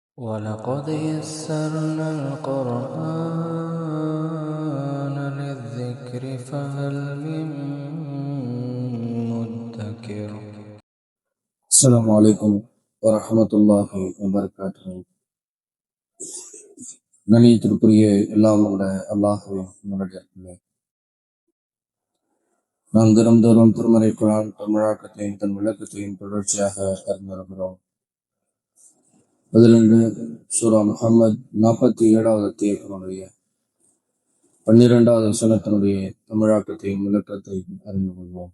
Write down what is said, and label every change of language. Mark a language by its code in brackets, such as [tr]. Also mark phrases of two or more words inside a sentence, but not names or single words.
[ar] وَلَقَدْ يَسَّرْنَا الْقُرْآنَ لِلذِّكْرِ فَهَلْ مِن مُّدَّكِرٍ. السلام عليكم ورحمة الله وبركاته. [ta] கணியத்திற்குரிய எல்லாம் உள்ள அல்லாஹ்வின் நல்லடியார்களே, நாம் தினம்தோறும் திருமறை குர்ஆன் தமிழாக்கத்தையும் தன் விளக்கத்தையும் தொடர்ச்சியாக அறிந்து வருகிறோம். அதிலிருந்து சூரா முஹம்மது 47வது அத்தியாயத்தினுடைய 12வது வசனத்தினுடைய தமிழாக்கத்தையும் விளக்கத்தையும் அறிந்து கொள்வோம்.